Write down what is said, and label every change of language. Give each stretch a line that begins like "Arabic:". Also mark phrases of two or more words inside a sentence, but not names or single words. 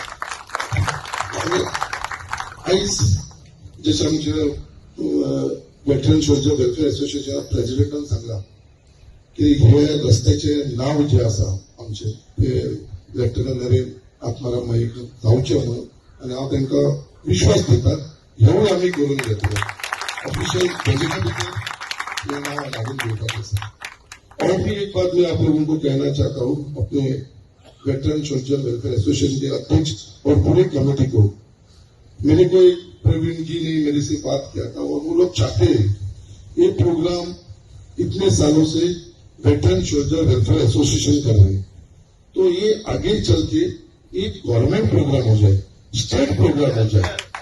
Konkani: आयज जशें आमचे वेटरन सोल्जर वेलफेअर असोसिएशना प्रेसिडेंटान सांगला की हे रस्त्याचे नाव जे आसा आमचे ते लेफ्टनंट नरेन आत्माराम मयेकर जावचे म्हणून. आनी हांव तांकां विश्वास दिता हेवूय आमी करून घेतलो.
English: official budget
Konkani: भितर हे नाव लागून दिवपाक आसा.
Hindi: और भी एक बात मैं आप लोगों को कहना चाहता हूँ, अपने वेटरन सोल्जर वेलफेयर एसोसिएशन के अध्यक्ष और पूरे कमेटी को, मेरे को एक प्रवीण जी ने मेरे से बात किया था और वो लोग चाहते हैं ये प्रोग्राम इतने सालों से वेटरन सोल्जर वेलफेयर एसोसिएशन कर रहे हैं तो ये आगे चल के एक
English: government program
Hindi: हो जाए,
English: state program
Hindi: हो जाए.